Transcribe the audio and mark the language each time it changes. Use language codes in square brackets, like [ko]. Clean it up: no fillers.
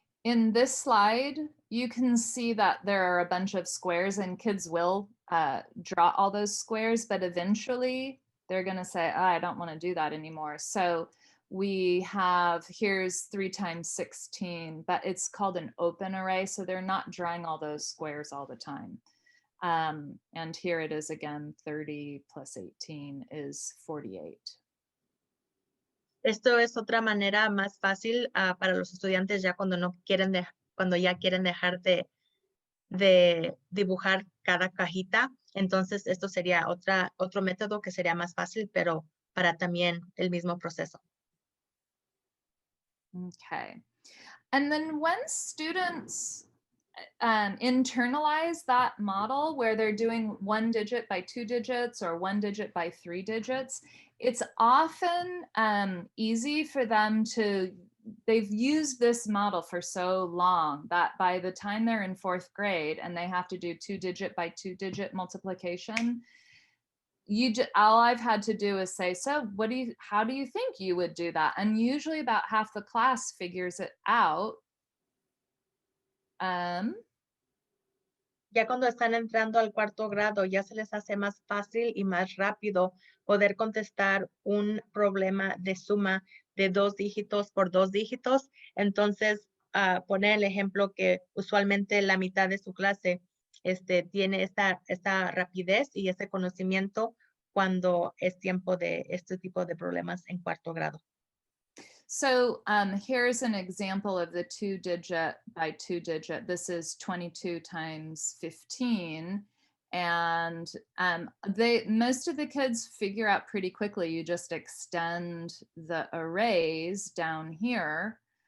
[en] In this slide, you can see that there are a bunch of squares and kids will draw all those squares, but eventually they're gonna say, oh, I don't wanna do that anymore. So we have, here's 3 times 16, but it's called an open array. So they're not drawing all those squares all the time. And here it is again, 30 plus 18 is 48. [es] Esto es otra manera más fácil para los estudiantes ya cuando ya quieren dejar de dibujar cada cajita. Entonces, esto sería otro método que sería más fácil, pero para también el mismo proceso. [en] Okay. And then when students internalize that model where they're doing 1 digit by 2 digits or 1 digit by 3 digits, it's often easy for them to they've used this model for so long that by the time they're in 4th grade and they have to do 2-digit by 2-digit multiplication, all I've had to do is say, so how do you think you would do that? And usually about half the class figures it out. [es] Ya cuando están entrando al 4º grado, ya se les hace más fácil y más rápido poder contestar un problema de suma de 2 dígitos por 2 dígitos. Entonces, poner el ejemplo que usualmente la mitad de su clase tiene esta rapidez y ese conocimiento cuando es tiempo de este tipo de problemas en 4º grado. [en] So here's an example of the 2-digit by 2-digit. This is 22 times 15. And most of the kids figure out pretty quickly. You just extend the arrays down here.